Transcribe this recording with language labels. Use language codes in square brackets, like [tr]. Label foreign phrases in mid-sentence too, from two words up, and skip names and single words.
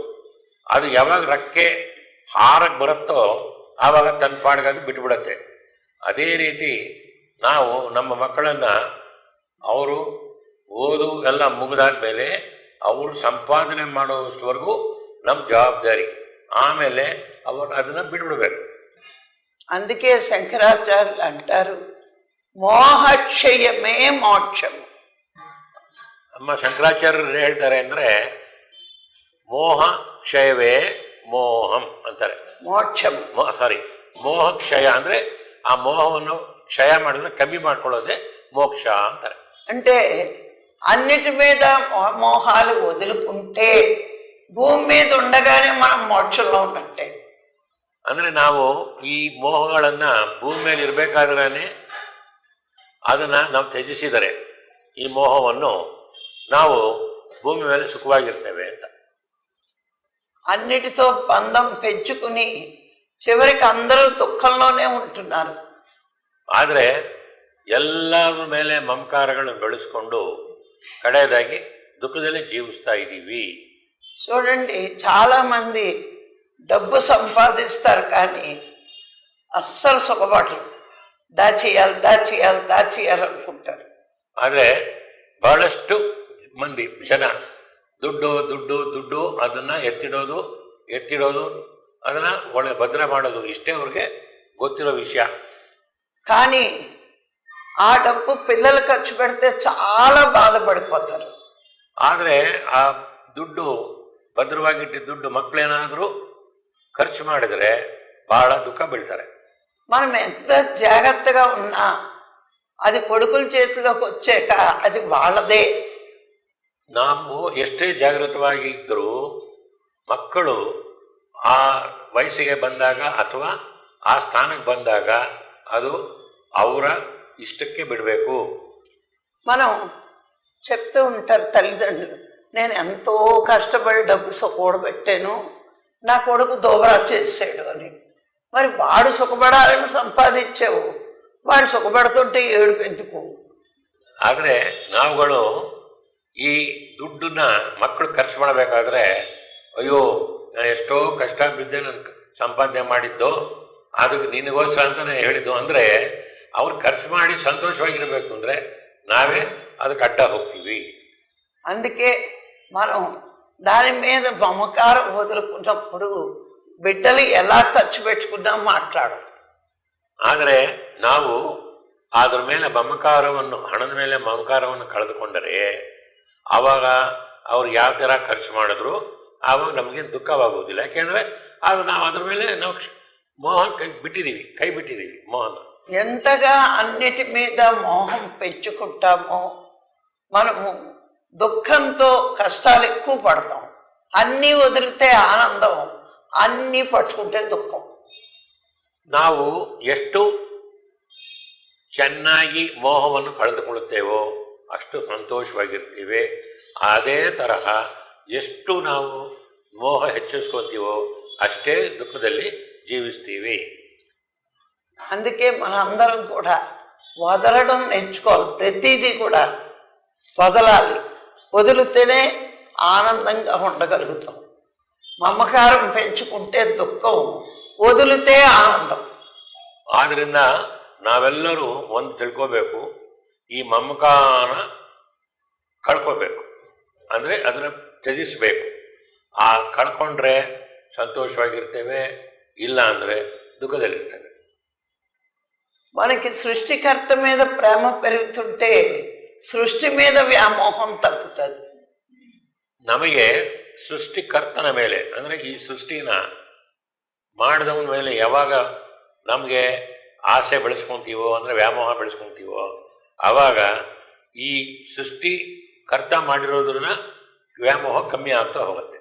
[kn] ಅದು ಯಾವಾಗ ರೆಕ್ಕೆ ಹಾರಕ್ಕೆ ಬರುತ್ತೋ ಆವಾಗ ತನ್ನ ಪಾಡಿಗೆ ಅದು ಬಿಟ್ಟುಬಿಡತ್ತೆ. ಅದೇ ರೀತಿ ನಾವು ನಮ್ಮ ಮಕ್ಕಳನ್ನು ಅವರು ಓದು ಎಲ್ಲ ಮುಗಿದಾದ ಮೇಲೆ ಅವರು ಸಂಪಾದನೆ ಮಾಡೋವಷ್ಟವರೆಗೂ ನಮ್ಮ ಜವಾಬ್ದಾರಿ. ಆಮೇಲೆ ಅವರು ಅದನ್ನು ಬಿಟ್ಬಿಡ್ಬೇಕು. [te] అందుకే శంకరాచార్యులు అంటారు, మోహక్షయమే మోక్షము. [kn] ನಮ್ಮ ಶಂಕರಾಚಾರ್ಯರು ಹೇಳ್ತಾರೆ ಅಂದರೆ ಮೋಹ ಕ್ಷಯವೇ ಮೋಹಂ ಅಂತಾರೆ. [te] మోక్షము [kn] ಮೋಹ ಕ್ಷಯ ಅಂದರೆ ಆ ಮೋಹವನ್ನು ಕ್ಷಯ ಮಾಡಿದ್ರೆ ಕಮ್ಮಿ ಮಾಡ್ಕೊಳ್ಳೋದೇ [te] మోక్ష అంటారు. అంటే అన్నిటి మీద మోహాలు వదులుకుంటే భూమి మీద ఉండగానే మనం మోక్షంలో ఉన్నట్టే. [kn] ಅಂದರೆ ನಾವು ಈ ಮೋಹಗಳನ್ನು ಭೂಮಿ ಮೇಲೆ ಇರಬೇಕಾದ್ರೆ ಅದನ್ನು ನಾವು ತ್ಯಜಿಸಿದರೆ ಈ ಮೋಹವನ್ನು ನಾವು ಭೂಮಿ ಮೇಲೆ ಸುಖವಾಗಿರ್ತೇವೆ ಅಂತ. [te] అన్నిటితో బంధం పెంచుకుని చివరికి అందరూ దుఃఖంలోనే ఉంటున్నారు. [kn] ಆದರೆ ಎಲ್ಲರ ಮೇಲೆ ಮಮಕಾರಗಳನ್ನು ಬೆಳೆಸ್ಕೊಂಡು ಕಡೆಯದಾಗಿ ದುಃಖದಲ್ಲಿ ಜೀವಿಸ್ತಾ ಇದ್ದೀವಿ. [te] చూడండి, చాలామంది డబ్బు సంపాదిస్తారు కానీ అస్సలు సుఖపడరు. దాచేయాలి అనుకుంటారు. [kn] ಆದರೆ ಬಹಳಷ್ಟು ಮಂದಿ ಜನ ದುಡ್ಡು ದುಡ್ಡು ದುಡ್ಡು ಅದನ್ನು ಎತ್ತಿಡೋದು ಅದನ್ನು ಒಳ್ಳೆ ಭದ್ರ ಮಾಡೋದು, ಇಷ್ಟೇ ಅವ್ರಿಗೆ ಗೊತ್ತಿರೋ ವಿಷಯ. [te] కానీ ఆ డబ్బు పిల్లలు ఖర్చు పెడితే చాలా బాధపడిపోతారు. [kn] ಆದರೆ ಆ ದುಡ್ಡು ಭದ್ರವಾಗಿಟ್ಟು ದುಡ್ಡು ಮಕ್ಕಳೇನಾದರೂ ఖర్చు ಮಾಡಿದರೆ ಬಹಳ ದುಃಖ ಬೀಳ್ತಾರೆ. [te] మనం ఎంత జాగ్రత్తగా ఉన్నా అది కొడుకుల చేతిలోకి వచ్చాక అది వాళ్ళదే. [kn] ನಾವು ಎಷ್ಟೇ ಜಾಗೃತವಾಗಿ ಇದ್ದರೂ ಮಕ್ಕಳು ಆ ವಯಸ್ಸಿಗೆ ಬಂದಾಗ ಅಥವಾ ಆ ಸ್ಥಾನಕ್ಕೆ ಬಂದಾಗ ಅದು ಅವರ ఇష్టಕ್ಕೆ ಬಿಡಬೇಕು. [te] మనం చెప్తూ ఉంటారు తల్లిదండ్రులు, నేను ఎంతో కష్టపడి డబ్బు కూడబెట్టాను, నా కొడుకు దోబరా చేసాడు అని. మరి వాడు సుఖపడాలని సంపాదించావు, వాడు సుఖపడుతుంటే ఏడుపు ఎందుకు? [kn] ಆದರೆ ನಾವುಗಳು ಈ ದುಡ್ಡನ್ನ ಮಕ್ಕಳು ಖರ್ಚು ಮಾಡಬೇಕಾದ್ರೆ ಅಯ್ಯೋ ನಾನು ಎಷ್ಟೋ ಕಷ್ಟ ಬಿದ್ದೆ ನಾನು ಸಂಪಾದನೆ ಮಾಡಿದ್ದು, ಅದಕ್ಕೆ ನಿನಗೋಸ್ಕರ ಅಂತಲೇ ಹೇಳಿದ್ದು ಅಂದರೆ ಅವ್ರು ಖರ್ಚು ಮಾಡಿ ಸಂತೋಷವಾಗಿರಬೇಕು ಅಂದರೆ ನಾವೇ ಅದಕ್ಕೆ ಅಡ್ಡ ಹೋಗ್ತೀವಿ. [te] అందుకే మనం దాని మీద మమకారం వదులుకున్నప్పుడు బిడ్డలు ఎలా ఖర్చు పెట్టుకున్నా మాట్లాడు. [kn] ಆದರೆ ನಾವು ಅದರ ಮೇಲೆ ಮಮಕಾರವನ್ನು, ಹಣದ ಮೇಲೆ ಮಮಕಾರವನ್ನು ಕಳೆದುಕೊಂಡರೆ ಆವಾಗ ಅವ್ರು ಯಾವ ಥರ ಖರ್ಚು ಮಾಡಿದ್ರು ಆವಾಗ ನಮಗೆ ದುಃಖವಾಗುವುದಿಲ್ಲ. ಯಾಕೆಂದರೆ ಆಗ ನಾವು ಅದ್ರ ಮೇಲೆ ನಾವು ಮೋಹನ್ ಕೈ ಬಿಟ್ಟಿದ್ದೀವಿ ಮೋಹನ. [te] ఎంతగా అన్నిటి మీద మోహం పెంచుకుంటామో మనము దుఃఖంతో కష్టాలు ఎక్కువ పడతాం. అన్నీ వదిలితే ఆనందం, అన్నీ పట్టుకుంటే దుఃఖం. [kn] ನಾವು ಎಷ್ಟು ಚೆನ್ನಾಗಿ ಮೋಹವನ್ನು ಕಳೆದುಕೊಳ್ಳುತ್ತೇವೋ ಅಷ್ಟು ಸಂತೋಷವಾಗಿರ್ತೀವಿ. ಅದೇ ತರಹ ಎಷ್ಟು ನಾವು ಮೋಹ ಹೆಚ್ಚಿಸ್ಕೊತೀವೋ ಅಷ್ಟೇ ದುಃಖದಲ್ಲಿ ಜೀವಿಸ್ತೀವಿ. [te] అందుకే మనందరం కూడా వదలడం నేర్చుకోవాలి. ప్రతిదీ కూడా వదలాలి, వదిలితేనే ఆనందంగా ఉండగలుగుతాం. మమకారం పెంచుకుంటే దుఃఖం, వదిలితే ఆనందం. [kn] ಆದ್ದರಿಂದ ನಾವೆಲ್ಲರೂ ಒಂದು ತಿಳ್ಕೋಬೇಕು, ಈ ಮಮಕಾರನ ಕಳ್ಕೋಬೇಕು, ಅಂದರೆ ಅದನ್ನು ತ್ಯಜಿಸಬೇಕು. ಆ ಕಳ್ಕೊಂಡ್ರೆ ಸಂತೋಷವಾಗಿರ್ತೇವೆ, ಇಲ್ಲ ಅಂದರೆ ದುಃಖದಲ್ಲಿರ್ತೇವೆ. [te] మనకి సృష్టికర్త మీద ప్రేమ పెరుగుతుంటే సృష్టి మీద [kn] ವ್ಯಾಮೋಹಂ ತಗ್ಗುತ್ತದೆ. ನಮಗೆ ಸೃಷ್ಟಿಕರ್ತನ ಮೇಲೆ ಅಂದರೆ ಈ ಸೃಷ್ಟಿನ ಮಾಡಿದವನ ಮೇಲೆ ಯಾವಾಗ ನಮಗೆ ಆಸೆ ಬೆಳೆಸ್ಕೊತೀವೋ ಅಂದರೆ ವ್ಯಾಮೋಹ ಬೆಳೆಸ್ಕೊತೀವೋ ಆವಾಗ ಈ ಸೃಷ್ಟಿಕರ್ತ ಮಾಡಿರೋದ್ರನ್ನ ವ್ಯಾಮೋಹ ಕಮ್ಮಿ ಆಗ್ತಾ ಹೋಗುತ್ತೆ.